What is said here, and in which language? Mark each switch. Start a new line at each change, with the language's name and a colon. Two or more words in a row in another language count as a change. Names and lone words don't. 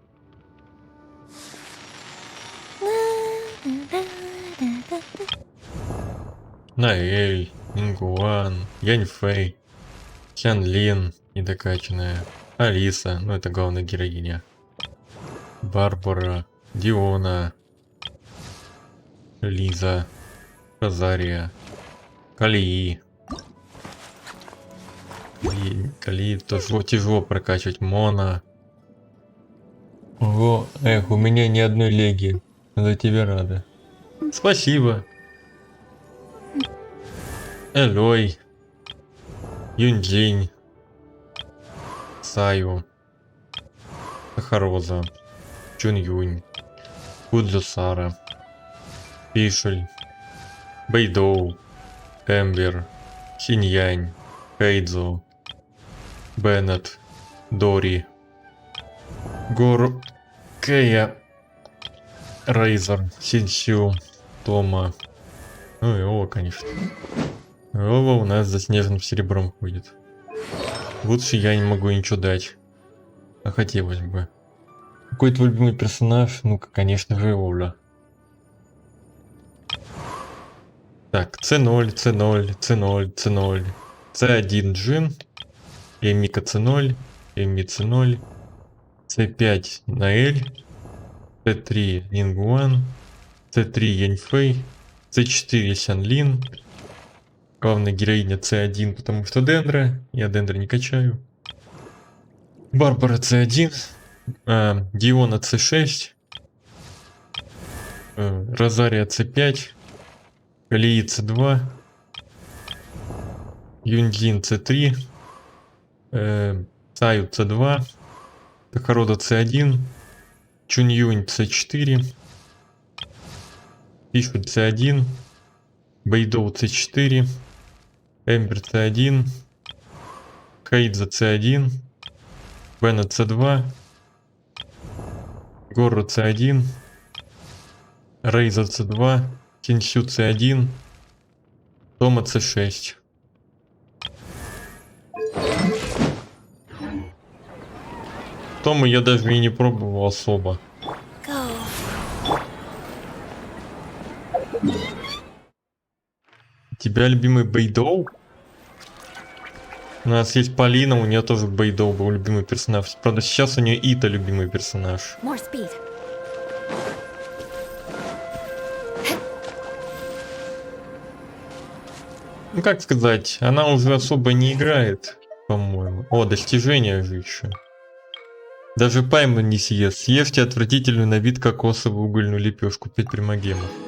Russian: Наэль, Ингуан, Яньфэй, Сянлин, недокачанная, Алиса, ну это главная героиня, Барбара, Диона, Лиза, Розария, Калии. Калии тоже тяжело прокачивать. Мона. Ого, эх, у меня ни одной леги. За тебя рада. Спасибо. Элой. Юнджинь. Саю. Сахароза. Чуньюнь. Кудзусара. Пишель. Бэйдоу. Эмбер. Синьянь. Хейдзо. Беннет. Дори. Гор. Кея. Рейзер. Синсю. Тома. Ну и Ова, конечно. Ова у нас за снежным серебром ходит. Лучше я не могу ничего дать. А хотелось бы. Какой твой любимый персонаж? Ну-ка, конечно же, Оля. Так, C0, C0, C0, C0. C1 Джин. Эмика C0. Эми C0. C5 Наэль, C3 Нингуан, C3 Яньфэй, C4 Сянлин. Главная героиня C1, потому что Дендра. Я Дендра не качаю. Барбара C1. Диона C6. Розария C5. Калии C2. Юнджин C3. Саю C2. Тахарода C1. Чуньюнь C4. Пишу C1. Бэйдоу C4. Эмбер C1. Хейдза C1. Бена C2. Горро C1. Рейза C2. Кинсю C1. Тома C6. Тому я даже и не пробовал особо. У тебя любимый Бэйдоу? У нас есть Полина, у нее тоже Бэйдоу был любимый персонаж. Правда, сейчас у нее Ита любимый персонаж.
English: More speed.
Russian: Ну как сказать, она уже особо не играет, по-моему. О, достижения же еще. Даже Пайман не съест. Съешьте отвратительную на вид кокосовую угольную лепешку 5 примагемов.